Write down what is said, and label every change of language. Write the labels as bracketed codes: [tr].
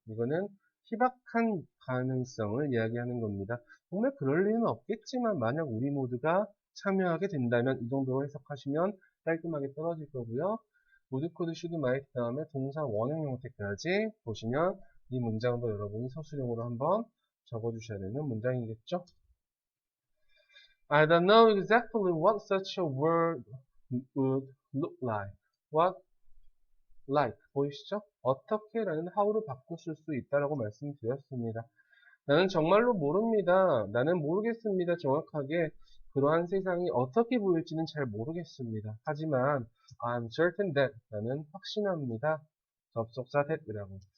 [ko] 이거는 희박한 가능성을 이야기하는 겁니다. 정말 그럴 리는 없겠지만 만약 우리 모두가 참여하게 된다면 이 정도로 해석하시면 깔끔하게 떨어질 거고요. would, could, should, might 다음에 동사 원형 형태까지 보시면 이 문장도 여러분이 서술형으로 한번 적어주셔야 되는 문장이겠죠. [en] I don't know exactly what such a word would look like. What like 보이시죠? [ko] 어떻게라는 how로 바꾸실 수 있다라고 말씀드렸습니다. 나는 정말로 모릅니다. 나는 모르겠습니다. 정확하게 그러한 세상이 어떻게 보일지는 잘 모르겠습니다. 하지만 [en] I'm certain that [ko] 나는 확신합니다. 접속사 that이라고.